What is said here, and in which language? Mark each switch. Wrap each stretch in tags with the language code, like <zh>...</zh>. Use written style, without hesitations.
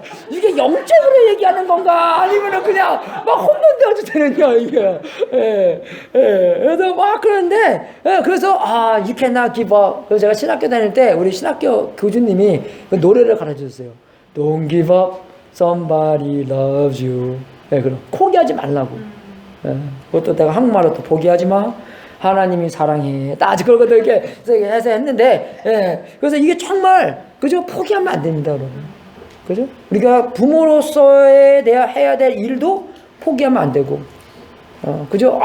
<ko>이게 영적으로 얘기하는 건가? 아니면은 그냥 막 홈런되어도 되느냐 이게. 그래서 막 그러는데, 그래서</ko> <en>you cannot give up.</en> <ko>그래서 제가 신학교 다닐 때 우리 신학교 교주님이 그 노래를 가르쳐줬어요.</ko> <en>Don't give up, somebody loves you.</en> <ko>그럼 포기하지 말라고. 그것도 내가 한국말로 또 포기하지 마. 하나님이 사랑해. 아직 그러고도 이렇게 해서 했는데, 그래서 이게 정말, 그죠? 포기하면 안 됩니다, 여러분. 그죠? 우리가 부모로서의 해야 될 일도 포기하면 안 되고, 그죠?</ko>